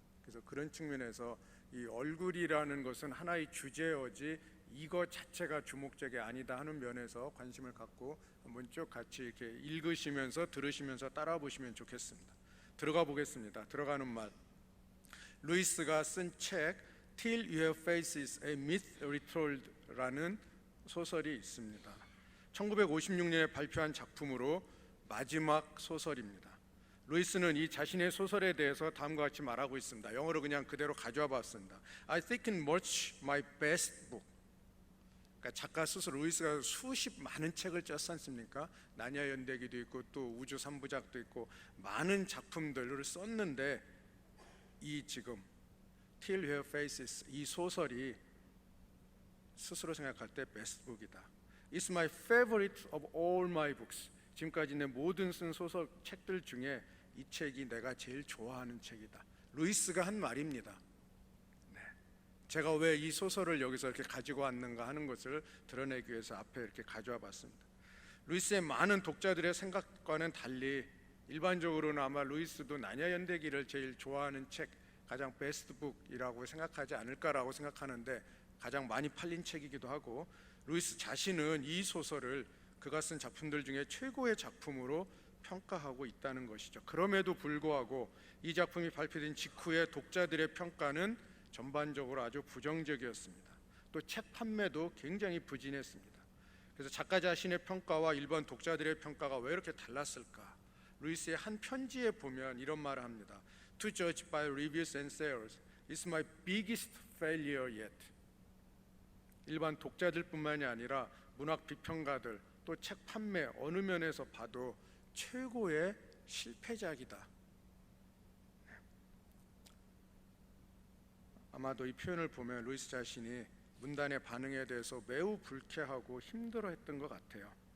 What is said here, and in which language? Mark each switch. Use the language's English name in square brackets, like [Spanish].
[Korean] 그래서 그런 측면에서 이 얼굴이라는 것은 하나의 주제어지 이것 자체가 주목적이 아니다 하는 면에서 관심을 갖고 한번 쭉 같이 이렇게 읽으시면서 들으시면서 따라 보시면 좋겠습니다. 들어가 보겠습니다. 들어가는 말. 루이스가 쓴 책 Till Your Face is a Myth Retold라는 소설이 있습니다. 1956년에 발표한 작품으로 마지막 소설입니다. 루이스는 이 자신의 소설에 대해서 다음과 같이 말하고 있습니다. 영어로 그냥 그대로 가져와 봤습니다. [English] I think it much my best book. [Korean] 그러니까 작가 스스로 루이스가 수십 많은 책을 썼지 않습니까? 나니아 연대기도 있고 또 우주 3부작도 있고 많은 작품들을 썼는데 이 지금 Till Your Faces 이 소설이 스스로 생각할 때 베스트북이다. [English] It's my favorite of all my books. [Korean] 지금까지 내 모든 쓴 소설 책들 중에 이 책이 내가 제일 좋아하는 책이다. 루이스가 한 말입니다. 네. 제가 왜 이 소설을 여기서 이렇게 가지고 왔는가 하는 것을 드러내기 위해서 앞에 이렇게 가져와 봤습니다. 루이스의 많은 독자들의 생각과는 달리 일반적으로는 아마 루이스도 나니아 연대기를 제일 좋아하는 책, 가장 베스트북이라고 생각하지 않을까라고 생각하는데 가장 많이 팔린 책이기도 하고 루이스 자신은 이 소설을 그가 쓴 작품들 중에 최고의 작품으로 평가하고 있다는 것이죠. 그럼에도 불구하고 이 작품이 발표된 직후에 독자들의 평가는 전반적으로 아주 부정적이었습니다. 또 책 판매도 굉장히 부진했습니다. 그래서 작가 자신의 평가와 일반 독자들의 평가가 왜 이렇게 달랐을까? 루이스의 한 편지에 보면 이런 말을 합니다. [English] To judge by reviews and sales, it's my biggest failure yet. [Korean] 일반 독자들뿐만이 아니라 문학 비평가들 또 책 판매 어느 면에서 봐도 최고의 실패작이다. 아마도 이 표현을 보면 루이스 자신이 문단의 반응에 대해서 매우 불쾌하고 힘들어했던 것 같아요.